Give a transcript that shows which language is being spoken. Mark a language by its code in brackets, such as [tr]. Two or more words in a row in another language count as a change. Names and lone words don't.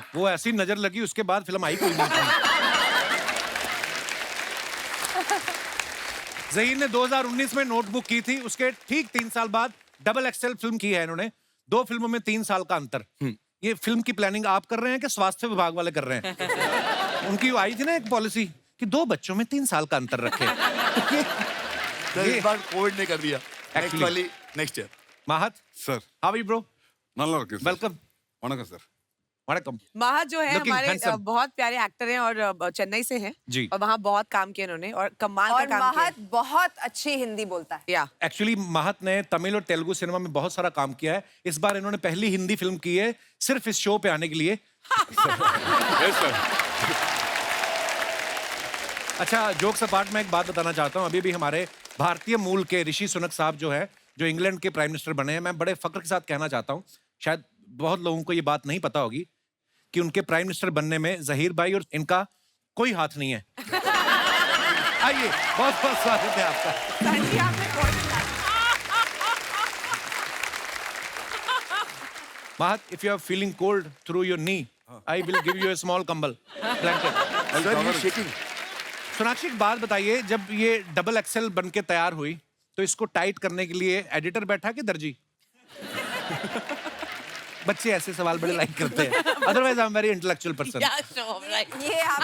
[hi] वो ऐसी नजर लगी, उसके बाद फिल्म आई कोई नहीं थी। जहीर ने 2019 में नोटबुक की थी, उसके ठीक 3 साल बाद XXL फिल्म की है इन्होंने। 2 फिल्मों में 3 साल का अंतर। ये फिल्म की प्लानिंग आप कर रहे हैं कि स्वास्थ्य विभाग वाले कर रहे हैं? उनकी आई थी ना एक पॉलिसी कि 2 बच्चों में 3 साल का अंतर रखे। सर इस बार कोविड ने कर दिया। [en] Actually. next year. [hi] महत [ta] சார் [en] how are you bro? [ta] நல்லா இருக்கு சார். [en] वेलकम। [ta] வணக்கம் சார். वणकम। [hi] महत जो है [en] Looking [hi] हमारे [en] handsome. [hi] बहुत प्यारे एक्टर हैं, और चेन्नई से हैं जी। और वहाँ बहुत काम किया इन्होंने, और कमाल का और काम किया महत बहुत अच्छी हिंदी बोलता है। या एक्चुअली महत ने तमिल और तेलुगु सिनेमा में बहुत सारा काम किया है। इस बार इन्होंने पहली हिंदी फिल्म की है सिर्फ इस शो पे आने के लिए। [en] yes sir. [hi] अच्छा [en] jokes apart [hi] में एक बात बताना चाहता हूँ। अभी भी हमारे भारतीय मूल के ऋषि सुनक साहब जो है, जो इंग्लैंड के [en] prime minister [hi] बने हैं, मैं बड़े फक्र के साथ कहना चाहता हूँ, शायद बहुत लोगों को ये बात नहीं पता होगी कि उनके [en] prime minister [hi] बनने में जहीर भाई और इनका कोई हाथ नहीं है। आइए, बहुत बहुत स्वागत है आपका। [en] Mahat, if you are feeling cold through your knee, I will give you a small कंबल blanket. [hi] सर ये शेकिंग। सोनाक्षी एक बात बताइए, जब ये XXL बन के तैयार हुई तो इसको टाइट करने के लिए एडिटर बैठा कि दर्जी? बच्चे ऐसे सवाल बड़े लाइक करते हैं। [en] otherwise I am very intellectual person. [hi] ये आप